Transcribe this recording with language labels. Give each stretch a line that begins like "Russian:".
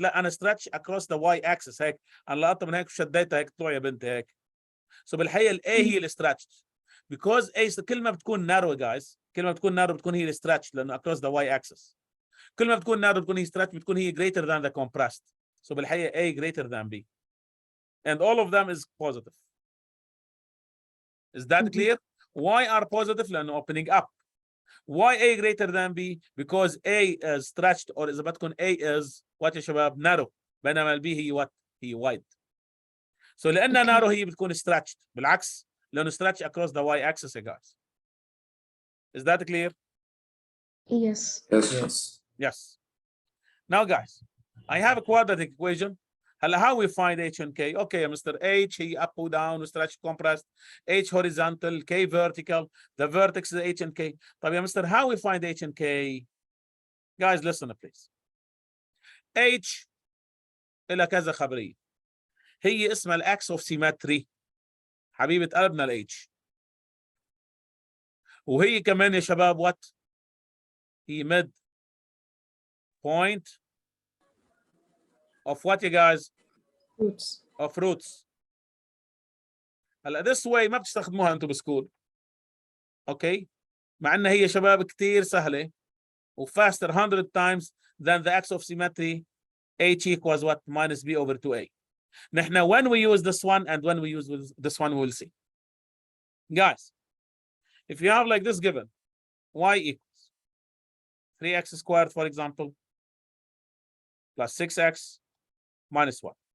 English: لا انا stretch across the y axis هيك.
Arabic: انا لقطت من هيك شديتها هيك طلع يا بنت هيك. So بالحقيقه ال A هي اللي stretched.
English: Because A كل ما بتكون narrow guys.
Arabic: كل ما بتكون narrow بتكون هي اللي stretched لانه across the y axis. كل ما بتكون narrow بتكون هي stretched بتكون هي greater than the compressed.
English: So بالحقيقه A greater than B. And all of them is positive. Is that clear? Why are positive? لانه opening up. Why A greater than B? Because A is stretched or إذا بدكم A is what يا شباب narrow بينما ال B هي what? هي wide.
Arabic: So لأنها
English: Okay.
Arabic: narrow هي بتكون stretched. بالعكس لأنه stretch across the y-axis يا guys.
English: Is that clear? Yes. Yes. Yes. Now guys, I have a quadratic equation. How we find h and k? Okay, Mr. H هي up or down, stretch, compressed, h horizontal, k vertical. The vertex is h and k. طب يا Mr. how we find h and k? Guys, listen please.
Arabic: h إلى كذا خبرية. هي اسمها الاكس اوف سيمتري. حبيبة قلبنا الاتش.
English: وهي كمان يا شباب what؟ هي mid point of what you guys؟ Roots. of roots.
Arabic: هلا this way ما بتستخدموها انتم بسكول.
English: Okay? مع انها هي شباب كثير سهله و faster 100 times than the axis of symmetry h equals what? Minus b over 2a. نحن when we use this one and when we use this one we'll see. Guys, if you have like this given y equals 3x squared for example plus 6x minus 1.